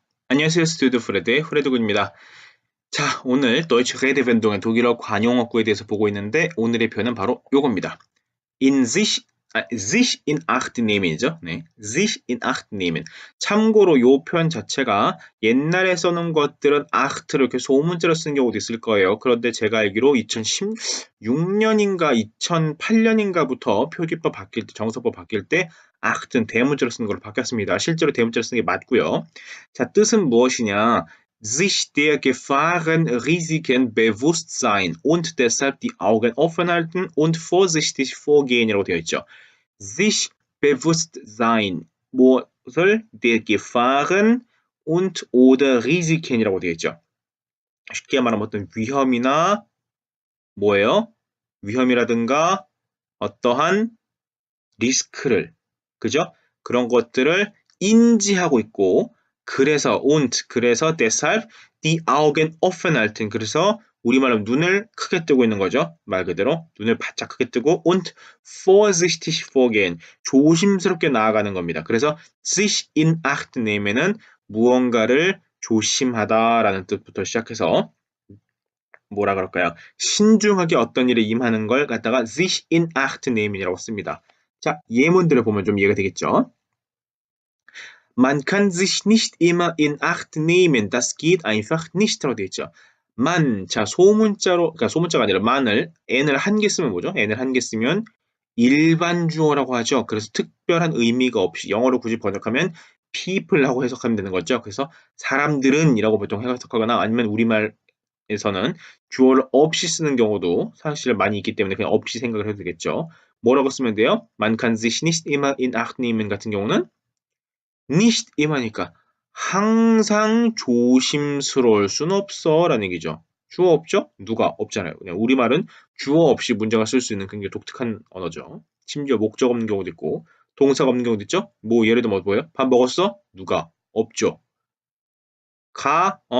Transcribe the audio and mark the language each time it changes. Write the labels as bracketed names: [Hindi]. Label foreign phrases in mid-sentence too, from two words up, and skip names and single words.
[Korean] 안녕하세요. 스튜디오 프레드의 프레드군입니다. 자, 오늘 [German] Deutsche Redewendungen [Korean] 독일어 관용어구에 대해서 보고 있는데 오늘의 표현은 바로 요겁니다. [German] sich in acht nehmen이죠. 네, sich in acht nehmen. [Korean] 참고로 요 표현 자체가 옛날에 써놓은 것들은 acht를 이렇게 소문자로 쓴 경우도 있을 거예요. 그런데 제가 알기로 2016년인가 2008년인가부터 표기법 바뀔 때, 정서법 바뀔 때 acht은 대문자로 쓰는 걸로 바뀌었습니다. 실제로 대문자로 쓰는 게 맞고요. 자, 뜻은 무엇이냐? [German] sich der Gefahren, Risiken bewusst sein und deshalb die Augen offen halten und vorsichtig vorgehen이라고 [Korean] 되어 있죠. [German] sich bewusst sein, 무엇을 der Gefahren und oder Risiken이라고 [Korean] 되어 있죠. 쉽게 말하면 어떤 위험이나 뭐예요? 위험이라든가 어떠한 리스크를, 그죠? 그런 것들을 인지하고 있고, 그래서 [German] deshalb die Augen offen halten. [Korean] 그래서 우리말로 눈을 크게 뜨고 있는 거죠. 말 그대로 눈을 바짝 크게 뜨고 [German] und vorsichtig vorgehen. [Korean] 조심스럽게 나아가는 겁니다. 그래서 [German] sich in acht nehmen [Korean] 은 무언가를 조심하다라는 뜻부터 시작해서 뭐라 그럴까요? 신중하게 어떤 일에 임하는 걸 갖다가 [German] sich in acht nehmen [Korean] 이라고 씁니다. 자, 예문들을 보면 좀 이해가 되겠죠? [German] Man kann sich nicht immer in acht nehmen. Das geht einfach nicht. [Korean] 라고 되어 있죠. man, 자, 소문자로, 그러니까 소문자가 아니라 man을, n을 한 개 쓰면 뭐죠? n을 한 개 쓰면 일반 주어라고 하죠. 그래서 특별한 의미가 없이 영어로 굳이 번역하면 people라고 해석하면 되는 거죠. 그래서 사람들은 이라고 보통 해석하거나 아니면 우리말에서는 주어를 없이 쓰는 경우도 사실 많이 있기 때문에 그냥 없이 생각을 해도 되겠죠. 뭐라고 쓰면 돼요? [German] Man kann sich nicht immer in acht nehmen [Korean] 같은 경우는 [German] nicht immer [Korean] 니까 항상 조심스러울 순 없어 라는 얘기죠. 주어 없죠? 누가? 없잖아요. 그냥 우리말은 주어 없이 문장을 쓸 수 있는 굉장히 독특한 언어죠. 심지어 목적 없는 경우도 있고 동사가 없는 경우도 있죠. 뭐 예를 들면 뭐예요? 밥 먹었어? 누가? 없죠. 가?